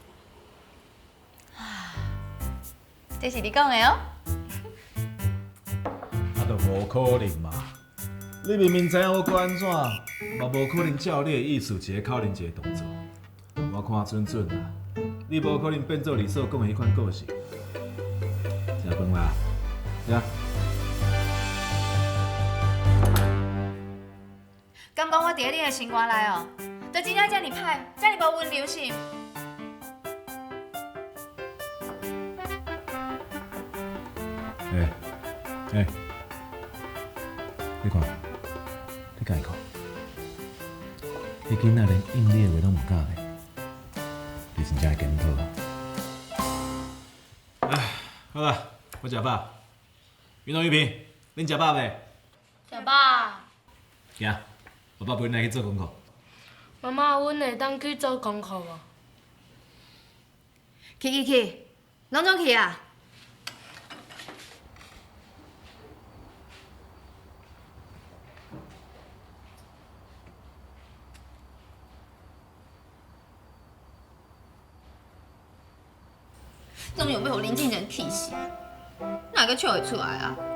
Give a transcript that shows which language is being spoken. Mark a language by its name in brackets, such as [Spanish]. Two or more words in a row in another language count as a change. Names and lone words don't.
[Min Nan Chinese] 这是你讲的哦。啊，都无可能嘛！你明明知影我安怎，嘛无可能照你的意思一个口令一个动作。我看准准啦，你无可能变做李嫂讲的迄款个性。食饭啦，呀！敢讲我伫咧你的生活内哦，就真正遮尔歹，遮尔无温柔是？你看，你家己看，迄囡仔连应你的话拢唔敢咧，你真正会检讨。哎，好啦，我食饱。云龙、玉萍，恁食饱未？食饱。去行，爸爸陪你来去做功课。妈妈，阮会当去做功课无？去，拢总去啊！总有要互林静人气死，哪个笑会出来啊？